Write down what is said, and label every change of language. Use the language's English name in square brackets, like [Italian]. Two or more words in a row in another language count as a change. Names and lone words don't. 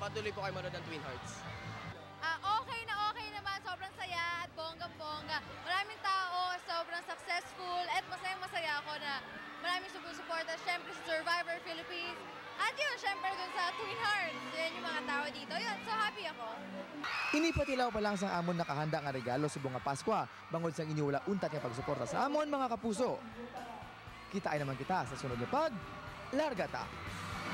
[Filipino] Patuloy po kayo manood ng Twin Hearts. Okay naman. Sobrang saya at bonggang-bongga. Maraming tao, sobrang successful at masayang-masaya ako na maraming sumusuporta. Siyempre sa Survivor Philippines. At yun, siyempre dun sa Twin Hearts. Yan yung mga tao dito. Yun, [English] so happy [Filipino] ako. [Hiligaynon] Inipatilaw pa lang sa amon nakahanda nga regalo sa bunga Pasko, bangod sang iniwala untat nga pagsuporta sa amon mga kapuso. Kitain naman kita sa sunod na Larga Ta!